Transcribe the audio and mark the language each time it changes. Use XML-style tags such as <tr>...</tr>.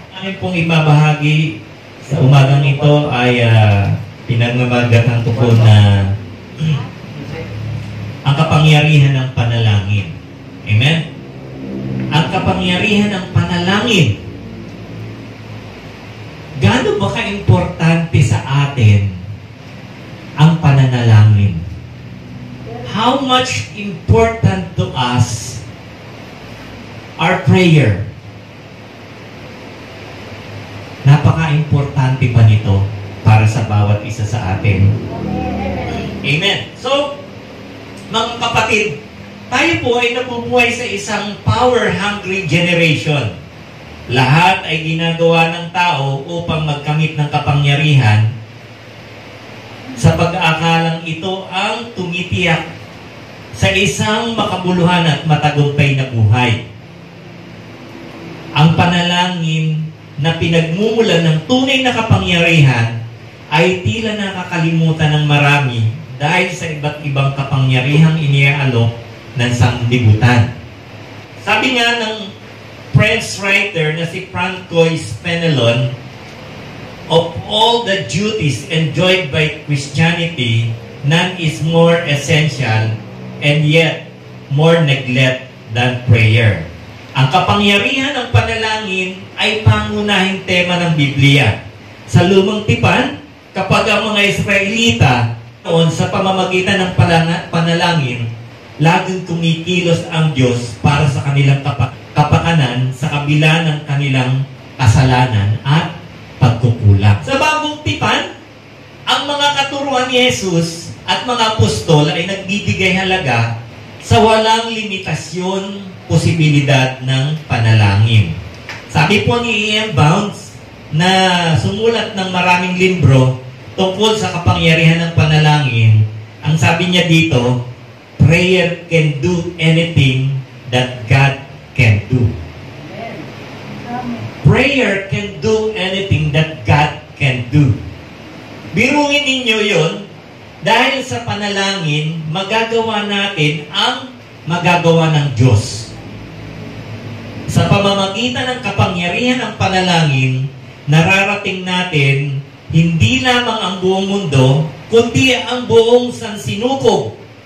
<tl>Amin pong ibabahagi sa umagang ito ay pinagmamagatan ko po na ang kapangyarihan ng panalangin. Amen? Ang kapangyarihan ng panalangin. Gaano ba ka-importante sa atin ang pananalangin?</tl> <en>How much important to us our prayer?</en> <tl>Napaka-importante ba nito para sa bawat isa sa atin? Amen. So, mga kapatid, tayo po ay nabubuhay sa isang</tl> <en>power-hungry generation.</en> <tl>Lahat ay ginagawa ng tao upang magkamit ng kapangyarihan sa pag-aakalang ito ang tumitiyak sa isang makabuluhan at matagumpay na buhay. Ang panalangin na pinagmumulan ng tunay na kapangyarihan ay tila nakakalimutan ng marami dahil sa iba't ibang kapangyarihang iniaalok ng sanglibutan. Sabi nga ng French writer na si Francois Fenelon,</tl> <en>of all the duties enjoyed by Christianity, none is more essential and yet more neglect than prayer.</en> <tl>Ang kapangyarihan ng panalangin ay pangunahing tema ng Biblia. Sa Lumang Tipan, kapag ang mga Israelita noon sa pamamagitan ng panalangin, laging kumikilos ang Diyos para sa kanilang kapakanan sa kabila ng kanilang kasalanan at pagkukulang. Sa Bagong Tipan, ang mga katuruan ni Jesus at mga apostol ay nagbibigay halaga sa walang limitasyon, posibilidad ng panalangin. Sabi po ni E.M. Bounds na sumulat ng maraming libro tungkol sa kapangyarihan ng panalangin, ang sabi niya dito,</tl> <en>prayer can do anything that God can do. Prayer can do anything that God can do.</en> <tl>Biruin ninyo yun, dahil sa panalangin, magagawa natin ang magagawa ng Diyos. Sa pamamagitan ng kapangyarihan ng panalangin, nararating natin hindi lamang ang buong mundo, kundi ang buong sansinukob.</tl>